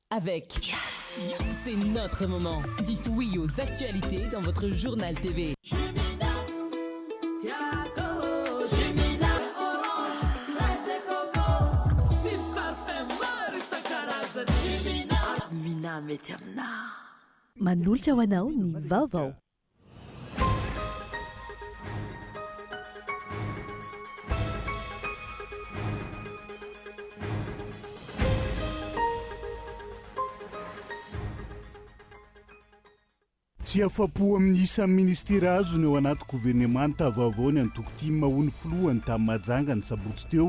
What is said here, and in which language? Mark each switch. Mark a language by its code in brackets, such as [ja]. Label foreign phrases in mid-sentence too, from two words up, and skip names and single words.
[fr] avec. Yes. C'est notre moment. Dites oui aux actualités dans votre journal TV. [mg] Manolotra ho anao ny vaovao. Tsy afa-po amin'ny isan'ny ministera azony eo anaty gouvernemanta vaovao ny antoko tima ho ny filohany tamin'ny majanga ny sabotsy teo.